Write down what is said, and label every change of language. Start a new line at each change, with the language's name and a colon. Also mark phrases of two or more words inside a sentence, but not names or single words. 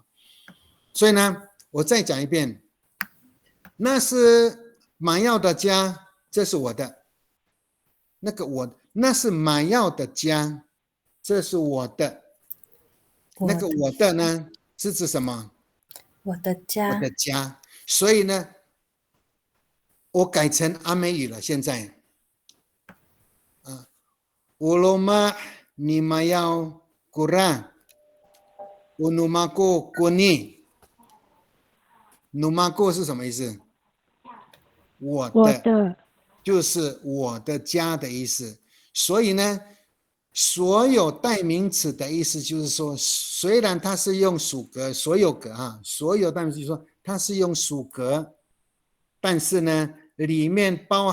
Chinese: 所以呢我再讲一遍，那是马耀的家，这是我的，那是马耀的家，这是我的。那个我的呢是指什么？我的家。我的家。所以呢我改成阿美语了，现在
Amis: Uloma ni mayau kura unumako kuni。
Chinese: numako 是什么意思？我的就是我的家的意思。所以呢所有代名词的意思就是说，虽然它是用属格，所有格所有代名词就是说它是用属格，但是呢里面包